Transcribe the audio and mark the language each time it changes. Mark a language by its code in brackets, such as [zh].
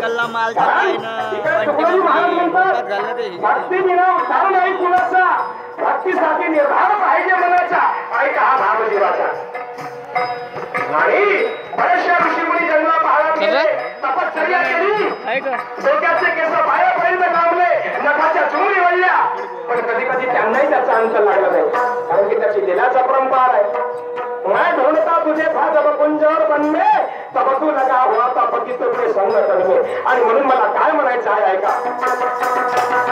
[mr] कारण इकडे तुकडोजी महाराज म्हणतात, भक्ती विना उद्धार नाही कुणाचा, भक्तीसाठी निर्धार पाहिजे मनाचा, ऐका हा भाव जीवाचा. आणि बऱ्याचशा ऋषीमुनी जन्माला पहायला गेले, तपश्चर्या केली, डोक्याचे केस पायापर्यंत लांबले, नखाच्या चुंबडी वळल्या, पण कधी कधी त्यांनाही त्याचा अंत लागला नाही, कारण की त्याची दिलाचा परंपार आहे. [hi] मैं ढूंढता तुझे था जब कुंजर बन में, तब तू लगा हुआ था पतित तुझे संग तन में. [mr] आणि म्हणून मला काय म्हणायचं आहे ऐका.